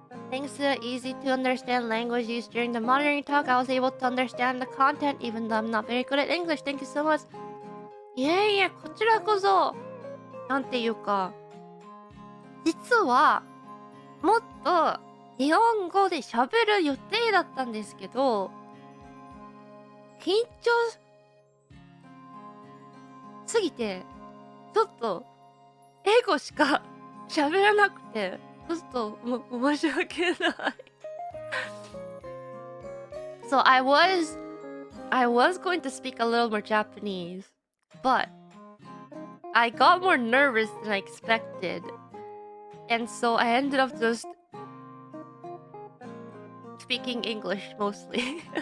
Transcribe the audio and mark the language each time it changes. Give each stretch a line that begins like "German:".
English: Thanks to the easy to understand language used during the monitoring talk, I was able to understand the content even though I'm not very good at English. Thank you so much.
Japanese: いえいえ、こちらこそ。なんていうか、実はもっと日本語で喋る予定だったんですけど、緊張すぎてちょっと英語しか喋らなくて、ちょっと申し訳ない。
English: So I was going to speak a little more Japanese, but I got more nervous than I expected, and so I ended up just speaking English mostly.